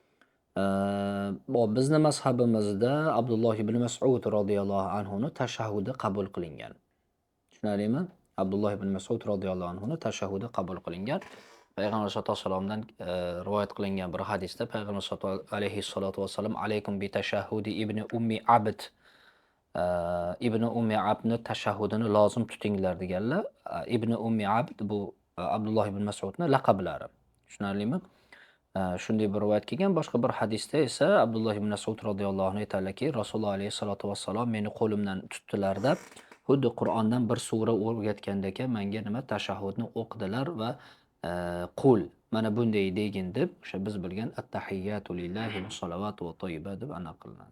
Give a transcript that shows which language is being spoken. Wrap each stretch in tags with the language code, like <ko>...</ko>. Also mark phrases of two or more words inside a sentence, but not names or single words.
<uz>Bizni mazhabimizda Abdulloh ibn Mas'ud</uz> <ar>رضي الله عنه</ar> <uz>ni tashahhudi qabul qilingan. Tushunarlimi? Abdulloh ibn Mas'ud</uz> <ar>رضي الله عنه</ar> <uz>ni tashahhudi qabul qilingan. Payg'ambar</uz> <ar>صلى الله عليه وسلم</ar> <uz>rivoyat qilingan bir hadisda Payg'ambar</uz> <ar>صلى الله عليه وسلم عليكم بتشهد ابن أم عبد</ar> <uz>ibn ummi abdni tashahhudini lozim tutinglar deganlar. Ibn ummi abd bu Abdulloh ibn Mas'udning laqablari. Tushunarlimi? Shunday bir rivoyat kelgan. Boshqa bir hadisda esa Abdulloh ibn Mas'ud</uz> <ar>رضي الله عنه</ar> <uz>aytadilarki, Rasululloh</uz> <ar>عليه وسلم</ar> <uz>meni qo'limdan tutdilarda, xuddi Qur'ondan bir sura o'rgatgandek menga nima tashahhudni o'qidilar va qul mana bunday degin deb o'sha biz bilgan</uz> <ar>التحيات لله والصلوات والطيبات</ar> <uz>deb aniq qilinadi.</uz>